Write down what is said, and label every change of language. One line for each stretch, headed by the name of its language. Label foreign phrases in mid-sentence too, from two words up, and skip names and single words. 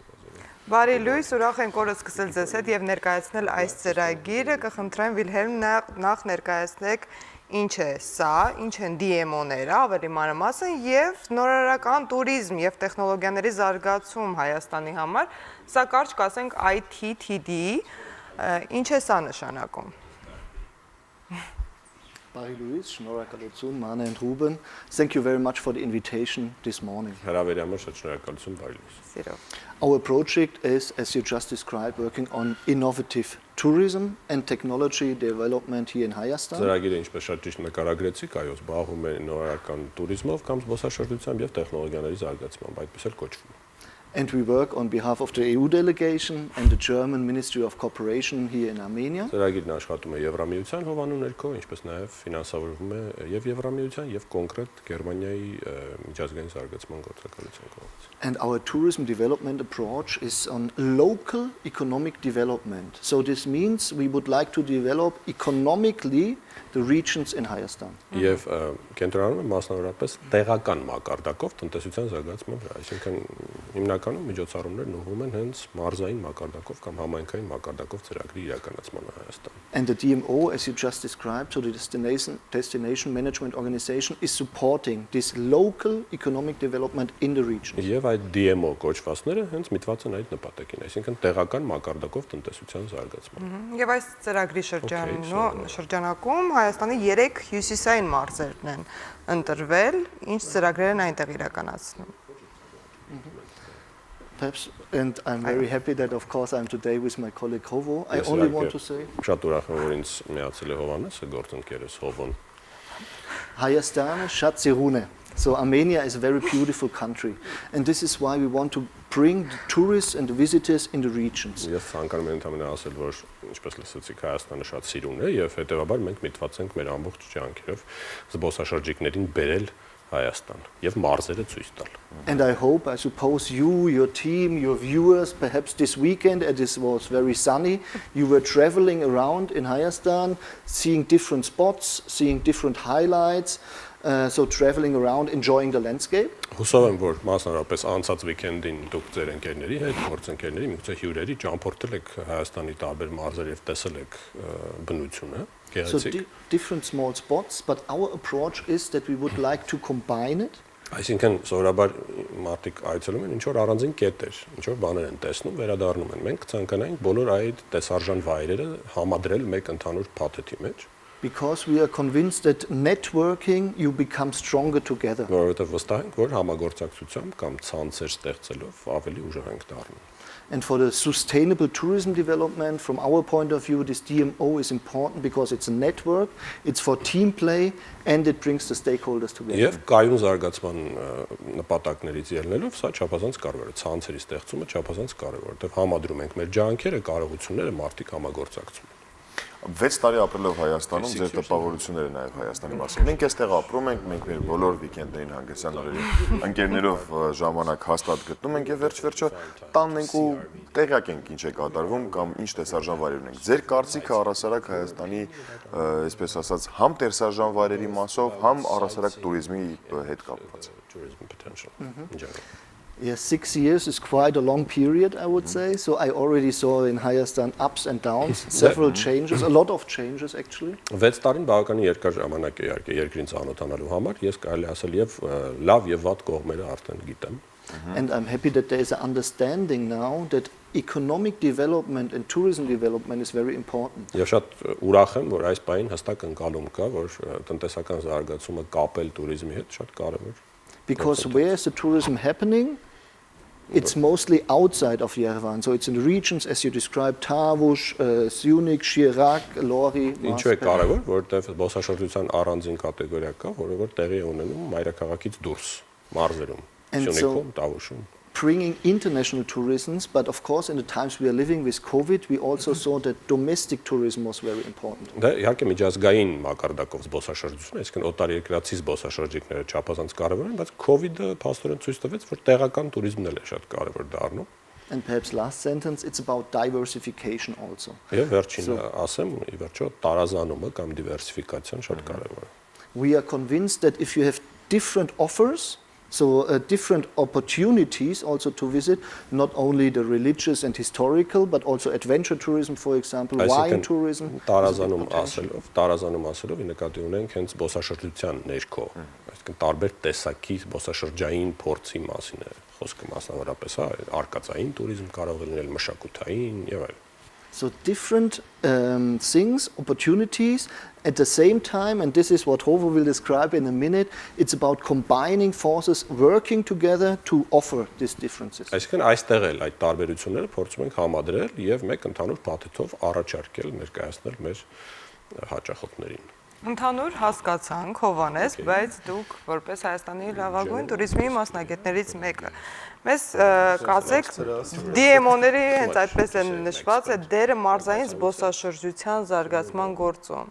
Armenian: Բարի լույս, ուրախ ենք օրը սկսել ձեզ հետ եւ ներկայացնել այս ծրագիրը, կխնդրեմ Վիլհելմ նախ ներկայացնեք ինչ է սա, ինչ են DMO-ները, ավելի մանրամասն եւ նորարարական տուրիզմ եւ տեխնոլոգիաների զարգացում Հայաստանի համար, սա կարճ կասենք ITTD, ինչ է սա նշանակում։ Բարի լույս, շնորհակալություն, Մանե and Ruben.
English: Thank you very much for the invitation this morning.
Armenian: Հրավերի համար շատ շնորհակալություն, բարի լույս։ Սիրով։
English: Our project is, as you just described, working on innovative tourism and technology development here in Հայաստան։
Armenian: Ծրագիրը ինչպես շատ ճիշտ նկարագրեցիք, այո, զբաղվում է նորարարական տուրիզմով կամ զբոսաշրջությամբ եւ տեխնոլոգիաների զարգացմամբ, այդպես էլ կոչվում է։
English: And we work on behalf of the EU delegation and the German Ministry of Cooperation here in Armenia.
Armenian: Ծրագիրն աշխատում է Եվրամիության հովանու ներքո, ինչպես նաև ֆինանսավորվում է եւ Եվրամիության եւ կոնկրետ Գերմանիայի միջազգային զարգացման գործակալության կողմից։
English: And our tourism development approach is on local economic development. So this means we would like to develop economically the regions in Հայաստան։
Armenian: Եվ կենտրոնանում է մասնավորապես տեղական մակարդակով տնտեսության զարգացման վրա, այսինքն հիմնականում միջոցառումներն ուղղվում են հենց մարզային մակարդակով կամ համայնքային մակարդակով ծրագրի իրականացմանը Հայաստան։
English: And the DMO, as you just described, so the destination management organization is supporting this local economic development in the region.
Armenian: Եվ այդ DMO կոչվածները հենց միտված են այդ նպատակին, այսինքն տեղական մակարդակով տնտեսության զարգացման։ Եվ այս ծրագրի շրջանակում Հայաստանի 3 հյուսիսային մարզերն են ընտրվել, ինչ ծրագրեր են այնտեղ իրականացնում։
English: Perhaps, and I'm very happy that of course I'm today with my colleague Hovo. I only want to say
Armenian: Շատ ուրախ եմ, որ ինձ միացել է Հովհաննեսը, գործընկերս Հովոն։ Հայաստանը շատ սիրուն է.
English: So Armenia is a very beautiful country, and this is why we want to bring the tourists and the visitors in the regions.
Armenian: Ես ցանկանում եմ ընդհանրապես ասել, որ ինչպես լսեցիք, Հայաստանը շատ սիրուն է եւ հետեւաբար մենք միտված ենք մեր ամբողջ ջանքերով զբոսաշրջիկներին բերել Հայաստան եւ մարզերը ցույց տալ։
English: And I hope, I suppose you, your team, your viewers, perhaps this weekend, and this was very sunny, you were traveling around in Hayastan, seeing different spots, seeing different highlights, so traveling around, enjoying the landscape.
Armenian: Հուսով եմ, որ մասնավորապես անցած վիկենդին դուք ձեր ընկերների հետ, գործընկերների, միգուցե հյուրերի ճամփորդել եք Հայաստանի տարբեր մարզեր եւ տեսել եք բնությունը։
English: So different small spots, but our approach is that we would like to combine it.
Armenian: Այսինքն սովորաբար մարդիկ այցելում են ինչ որ առանձին կետեր, ինչ որ բաներ են տեսնում, վերադառնում են։ Մենք ցանկանայինք բոլոր այդ տեսարժան վայրերը համադրել մեկ ընդհանուր փաթեթի մեջ։
English: Because we are convinced that networking you become stronger together.
Armenian: Որովհետև վստահ ենք, որ համագործակցությամբ կամ ցանցեր ստեղծելով ավելի ուժեղ ենք դառնում։
English: And for the sustainable tourism development, from our point of view, this DMO is important because it's a network, it's for team play, and it brings the stakeholders together.
Armenian: Եվ կայուն զարգացման նպատակներից ելնելով սա չափազանց կարևոր է, ցանցերի ստեղծումը չափազանց կարևոր է, որտեղ համադրում ենք մեր ջանքերը, կարողությունները, մարդիկ համագործակցում են։ 6 տարի ապրելով Հայաստանում ձեր տպավորությունները նաև Հայաստանի մասին։ Մենք այստեղ ապրում ենք, մենք մեր բոլոր վիկենդերին հանգստյան օրերի ընկերներով ժամանակ հաստատ գտնում ենք եւ վերջ-վերջը տանն ենք ու տեղյակ ենք ինչ է կատարվում կամ ինչ տեսարժան վայրեր ունենք։ Ձեր կարծիքը առասարակ Հայաստանի, այսպես ասած, համ տեսարժան վայրերի մասով, համ առասարակ տուրիզմի հետ կապված։
English: Tourism potential. Yes, 6 years is quite a long period, I would say. So I already saw in Hayastan ups and downs, several changes, a lot of changes actually.
Armenian: 6 տարին բավականին երկար ժամանակ է իհարկե երկրին ծանոթանալու համար, ես կարելի ասել եւ լավ եւ վատ կողմերը արդեն գիտեմ։
English: And I'm happy that there is an understanding now that economic development and tourism development is very important.
Armenian: Եվ շատ ուրախ եմ, որ այս պահին հստակ ընկալում կա, որ տնտեսական զարգացումը կապել տուրիզմի հետ շատ կարևոր։
English: because where is the tourism happening? It's mostly outside of Yerevan, so it's in the regions as you described, Tavush, Syunik, Shirak, Lori,
Armenian: Ինչու է կարևոր, որովհետև զբոսաշրջության առանձին կատեգորիա կա, որը որ տեղի է ունենում մայրաքաղաքից դուրս, մարզերում, Սյունիքում, Տավուշում.
English: Bringing international tourism, but of course in the times we are living with COVID, we also saw that domestic tourism was very important.
Armenian: Դա իհարկե միջազգային մակարդակով զբոսաշրջություն է, այսինքն օտարերկրացի զբոսաշրջիկները չափազանց կարևոր են, բայց COVID-ը փաստորեն ցույց տվեց, որ տեղական туриզմն էլ է շատ կարևոր դառնում։
English: And perhaps last sentence, it's about diversification also.
Armenian: Եվ վերջինը ասեմ, ի վերջո տարազանումը կամ դիվերսիֆիկացիան շատ կարևոր է։
English: We are convinced that if you have different offers, so different opportunities also to visit, not only the religious and historical, but also adventure tourism, for example, wine tourism.
Armenian: Տարազանում ասելով, նկատի ունենք հենց զբոսաշրջության ներքո, այսինքն տարբեր տեսակի զբոսաշրջային փորձի մասին է խոսքը մասնավորապես, հա, արկածային туриզմ կարող է լինել, մշակութային եւ այլն։
English: So different things, opportunities, at the same time, and this is what Hovo will describe in a minute, it's about combining forces, working together to offer these differences.
Armenian: Այսինքն այստեղ էլ այդ տարբերությունները փորձում ենք համադրել եւ մեկ ընդհանուր փաթեթով առաջարկել, ներկայացնել մեր հաճախորդներին։ Ընդհանուր հասկացանք, Հովհաննես, բայց դուք որպես Հայաստանի լավագույն туриզմի մասնագետներից մեկը մեզ կասեք DMO-ների հենց այդպես են նշված է դերը մարզային զբոսաշրջության զարգացման գործում։